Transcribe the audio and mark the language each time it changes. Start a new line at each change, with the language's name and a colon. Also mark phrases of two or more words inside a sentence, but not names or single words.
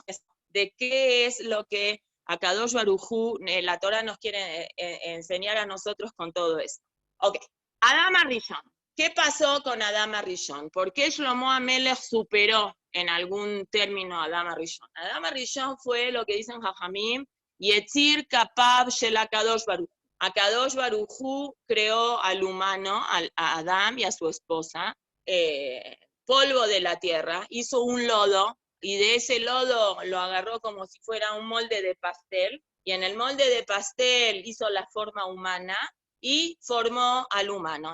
Spanish: De qué es lo que
Hebrew: הקדוש ברוך הוא,
Spanish: la Torah nos quiere enseñar a nosotros con todo esto. Ok, Adam Arishon. ¿Qué pasó con Adam Arishon? ¿Por qué Shlomo Amelech superó en algún término a Adam Arishon? Adam Arishon fue lo que dicen Jajamim,
Hebrew: יציר כפיו של הקדוש ברוך הוא. הקדוש ברוך הוא
Spanish: creó al humano, a Adam y a su esposa, polvo de la tierra, hizo un lodo, y de ese lodo lo agarró como si fuera un molde de pastel, y en el molde de pastel hizo la forma humana, y formó al humano.